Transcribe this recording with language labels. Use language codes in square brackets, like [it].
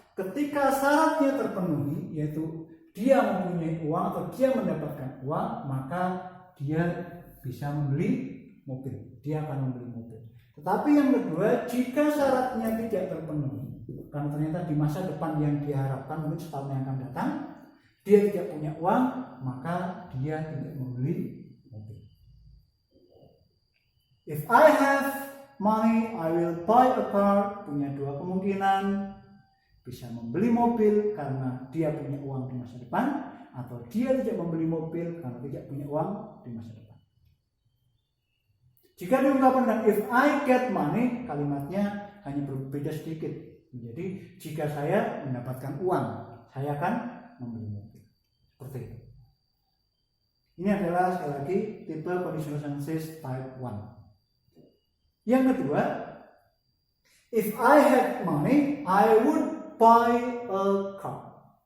[id] Ketika syaratnya terpenuhi, yaitu dia mempunyai uang atau dia mendapatkan uang, maka dia bisa membeli mobil. Dia akan membeli mobil. Tetapi yang kedua, jika syaratnya tidak terpenuhi, karena ternyata di masa depan yang diharapkan mungkin setahun yang akan datang, dia tidak punya uang, maka dia tidak membeli mobil. [en] If I have money, I will buy a car. [id] Punya dua kemungkinan, bisa membeli mobil karena dia punya uang di masa depan, atau dia tidak membeli mobil karena tidak punya uang di masa depan. Jika diungkapkan dengan [en] if I get money, [id] kalimatnya hanya berbeda sedikit. Jadi jika saya mendapatkan uang, saya akan membeli mobil. Seperti itu. Ini adalah sekali lagi tipe conditional sentences type 1. Yang kedua, [en] if I had money, I would buy a car.